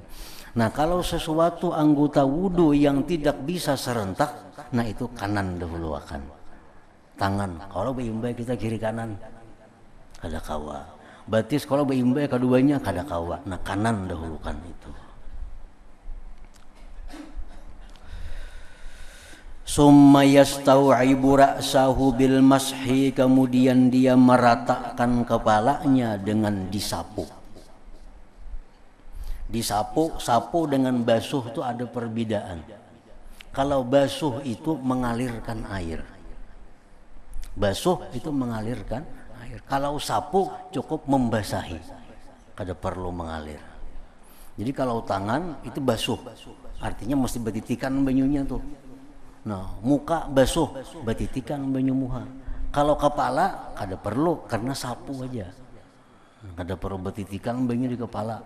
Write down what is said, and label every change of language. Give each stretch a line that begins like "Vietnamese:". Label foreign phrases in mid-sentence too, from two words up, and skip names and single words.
Indonesian: Nah, kalau sesuatu anggota wudu yang tidak bisa serentak, nah itu kanan dahulu akan.
Banjar: Tangan, kalau beimbai kita kiri kanan, kada kawa. Batis kalau beimbai keduanya kada kawa. Nah, kanan dahulukan itu.
Arabic: ثم يستوعب رأسه بالمسح,
Indonesian: kemudian dia meratakan kepalanya dengan disapu. Sapu dengan basuh itu ada perbedaan. Kalau basuh itu mengalirkan air. Basuh itu mengalirkan air. Kalau sapu cukup membasahi,
Banjar: kada perlu mengalir. Jadi kalau tangan itu basuh, artinya mesti betitikan banyunya tuh. Nah, muka basuh, betitikan banyu muha. Kalau kepala kada perlu, karena sapu aja. Kada perlu betitikan banyu di kepala.